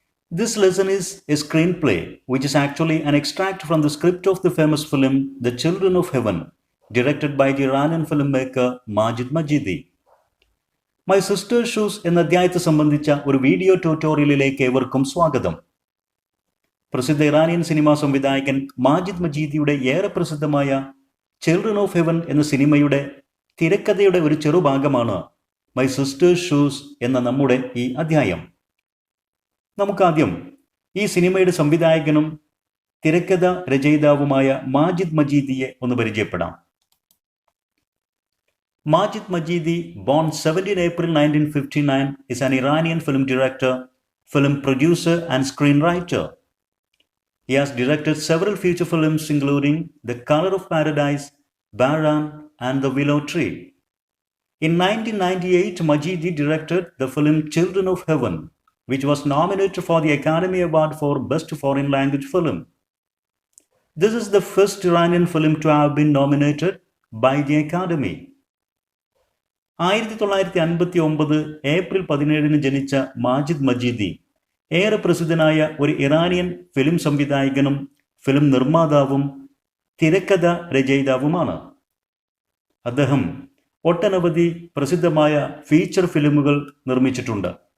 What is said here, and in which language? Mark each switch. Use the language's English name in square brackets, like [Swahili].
[English] This lesson is a screenplay which is actually an extract from the script of the famous film The Children of Heaven, directed by the Iranian filmmaker Majid Majidi. [Malayalam] My sisters shoes എന്ന അധ്യായത്തെ സംബന്ധിച്ച ഒരു video ട്യൂട്ടോറിയലിലേക്ക് ഏവർക്കും സ്വാഗതം. പ്രസിദ്ധ Iranian cinema സംവിധായകൻ മാജിദ് മജീദിയുടെ ഏറെ പ്രസിദ്ധമായ ചിൽഡ്രൻ ഓഫ് ഹെവൻ എന്ന സിനിമയുടെ തിരക്കഥയുടെ ഒരു ചെറുഭാഗമാണ് മൈ സിസ്റ്റേഴ്സ് ഷൂസ് എന്ന നമ്മുടെ ഈ അധ്യായം. നമുക്കാദ്യം ഈ സിനിമയുടെ സംവിധായകനും തിരക്കഥ രചയിതാവുമായ മാജിദ് മജീദിയെ ഒന്ന് പരിചയപ്പെടാം. [English] Majid Majidi, born 17 April 1959, is an Iranian film director, film producer and screenwriter. He has directed several feature films including The Color of Paradise, Bahran and The Willow Tree. In 1998, Majidi directed the film Children of Heaven, which was nominated for the Academy Award for Best Foreign Language Film. This is the first Iranian film to have been nominated by the Academy. [Malayalam] 1959 April 17 ജനിച്ച മാജിദ് മജീദി ഏറെ പ്രസിദ്ധനായ ഒരു Iranian film സംവിധായകനും film നിർമ്മാതാവും തിരക്കഥ രചയിതാവുമാണ്. അദ്ദേഹം ഒട്ടനവധി പ്രസിദ്ധമായ feature ഫിലിമുകൾ നിർമ്മിച്ചിട്ടുണ്ട്.